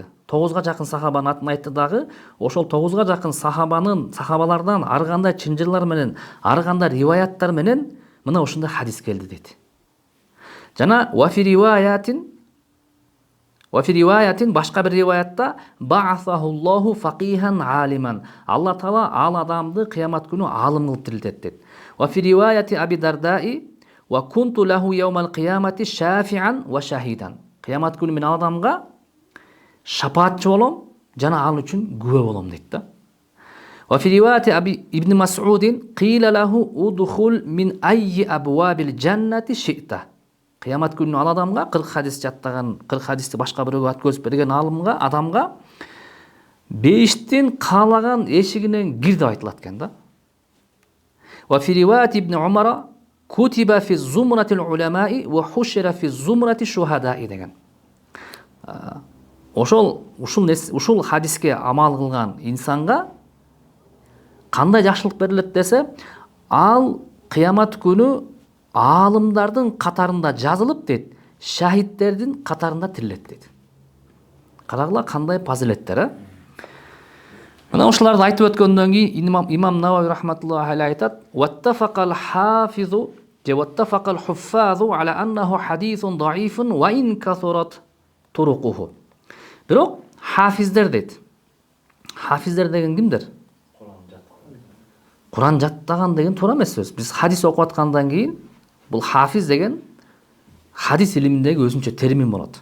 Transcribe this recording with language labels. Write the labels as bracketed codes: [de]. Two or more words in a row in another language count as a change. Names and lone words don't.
[ky] 9га жакын сахабанын атын айтты дагы, ошол 9га жакын сахабалардан ар кандай чынжырлар менен, ар кандай риваяттар менен мына ушундай хадис келди дейт. [ar] Жана وفي رواية [ky] башка бир риваятта [ar] بعثه الله فقيها عالما. [ky] Алла Таала ал адамды кыямат күнү алым кылып тирилтет дейт. [ar] وفي رواية أبي الدرداء وكنت له يوم القيامة شافعا وشهيدا. [ky] Кыямат күнү мен адамга шапаатчы болом, жана ал үчүн күбө болом дейт да. [ar] وفي رواية أبي ابن مسعود قيل له ادخل من أي أبواب الجنة شئت. [ky] Кыямат күнү ал адамга 40 хадис жаттаган, 40 хадисти башка бирөөгө өткөзүп берген адамга бейиштин каалаган эшигинен кир деп айтылат экен да. [ar] وفي رواية ابن عمر كتب في زمرة العلماء وحشر في زمرة الشهداء деген. [ky] Ушул хадиске амал кылган инсанга кандай жакшылык берилет десе, ал кыямат күнү алымдардын катарында жазылып дейт, шахидтердин катарында тирилет дейт. Карагыла кандай фазилеттер, Мына ушуларды айтып өткөндөн кийин имам Навави [ar] رحمة الله عليه [ky] айтат: [ar] "واتفق الحافظ [ky] же [ar] واتفق الحفاظ على أنه حديث ضعيف وإن كثرت طرقه". [ky] Бирок хафиздер дейт. Хафиздер деген кимдер? Куран жаттаган деген туура эмес сөз. Биз хадис окуп аткандан кийин бул хафиз деген хадис илиминдеги өзүнчө термин болот.